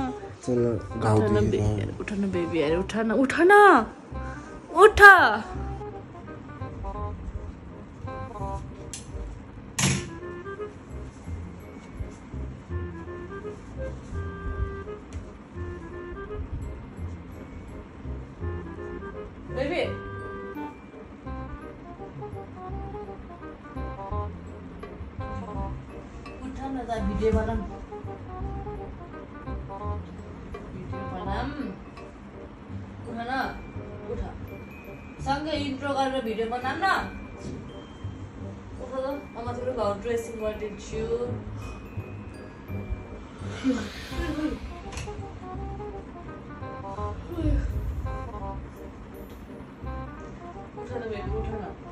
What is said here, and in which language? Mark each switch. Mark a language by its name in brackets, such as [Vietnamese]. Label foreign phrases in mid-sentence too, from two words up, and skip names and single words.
[Nepali] उठ न बेबी अरे उठ न उठ न उठ बेबी उठ न त भिडियो बनाऊँ उठ न उठ सँगै इन्ट्रो गरेर भिडियो बनाऊँ न उठ त म तिम्रो घर ड्रेसिङ गरिदिन्छु उठ न बेबी उठ न